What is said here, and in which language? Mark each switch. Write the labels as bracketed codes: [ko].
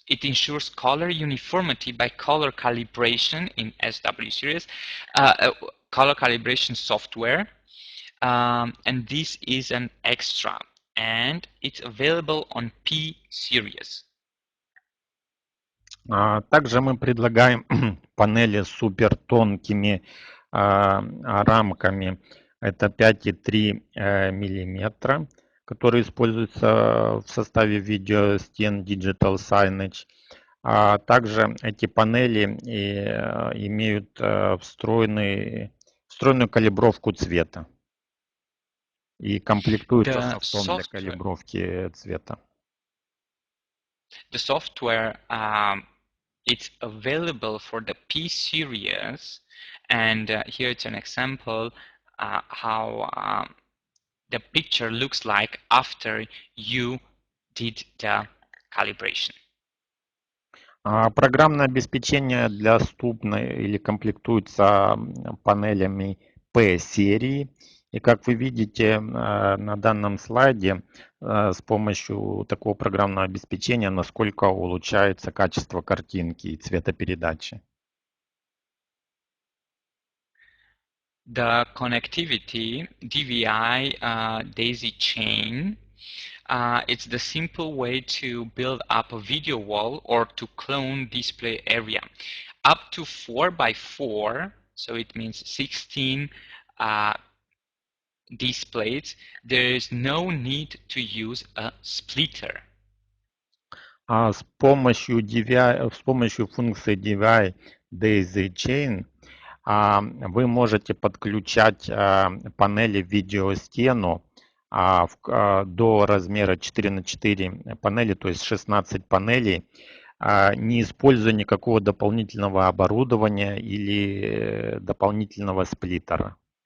[en] It ensures color uniformity by color calibration in SW series, color calibration software. And this is an extra, and it's available on P series. [ru] Также мы предлагаем панели с супер тонкими рамками. Это 5,3 миллиметра, которые используются в составе видеостен Digital Signage. Также эти панели имеют встроенную калибровку цвета и комплектуются софтом для калибровки цвета. [en] The software it's available for the P series, and here it's an example how the picture looks like after you did the calibration. [ru] Программное обеспечение доступно или комплектуется панелями P серии. И как вы видите на данном слайде, с помощью такого программного обеспечения, насколько улучшается качество картинки и цветопередачи. [en] the connectivity DVI daisy chain. It's the simple way to build up a video wall or to clone display area. Up to 4 by 4, so it means 16 displays, there is no need to use a splitter. [ru] С помощью функции DVI Daisy Chain вы можете подключать панели в видеостену до размера 4 на 4 панели, то есть 16 панелей, не используя никакого дополнительного оборудования или дополнительного сплиттера.